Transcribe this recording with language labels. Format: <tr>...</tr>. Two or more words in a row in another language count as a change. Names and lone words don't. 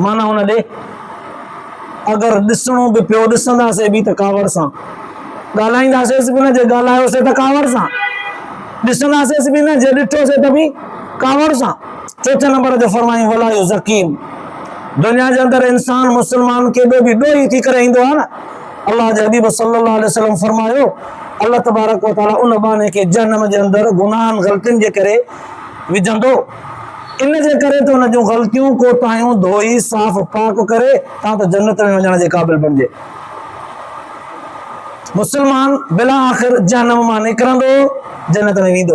<sd>माना हुन ॾे अगरि ॾिसणो बि पियो ॾिसंदासीं बि त कावड़ सां, ॻाल्हाईंदासीं बि न जे ॻाल्हायोसीं त कावड़ सां, ॾिसंदासीं बि न जे ॾिठोसीं त बि कावड़ सां। 4 नंबर ते फरमायूं</sd> <ar>ولا يزكيهم,</ar> <sd>दुनिया जे अंदरि इंसान मुस्लमान केॾो बि ॾोही थी करे ईंदो आहे न, अल्लाह जे हबीब</sd> <ar>صلى الله عليه وسلم</ar> <sd>फरमायो</sd> <ar>الله تبارك وتعالى</ar> <sd>उन बाने खे जहन्नम जे अंदरि गुनाहनि ग़लतियुनि जे करे विझंदो, इन जे करे त उन जूं ग़लतियूं कोताहियूं धोई साफ़ पाक करे तव्हां त जन्नत में वञण जे क़ाबिल बणिजे। मुस्लमान बिला आख़िर जहन्नम मां निकिरंदो, जन्नत में वेंदो।</sd>